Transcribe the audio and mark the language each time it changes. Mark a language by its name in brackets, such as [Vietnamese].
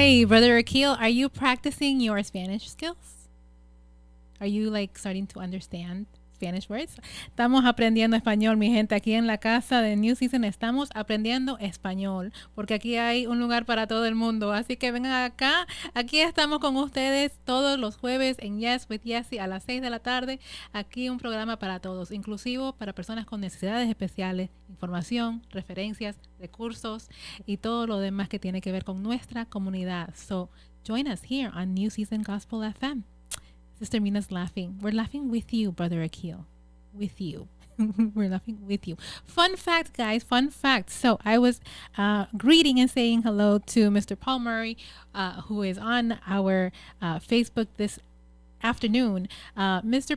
[English] Brother Akil, are you practicing your Spanish skills? Are you like starting to understand Spanish words? [Spanish] Estamos aprendiendo español, mi gente. Aquí en la casa de New Season estamos aprendiendo español, porque aquí hay un lugar para todo el mundo. Así que vengan acá. Aquí estamos con ustedes todos los jueves en Yes with Yesse a las 6 de la tarde. Aquí un programa para todos, inclusivo para personas con necesidades especiales, información, referencias, recursos y todo lo demás que tiene que ver con nuestra comunidad. [English] So join us here on New Season Gospel FM. Sister Mina's laughing. We're laughing with you, Brother Akil. With you. We're laughing with you. Fun fact, guys. Fun fact. So I was greeting and saying hello to Mr. Paul Murray, who is on our Facebook this afternoon. Mr.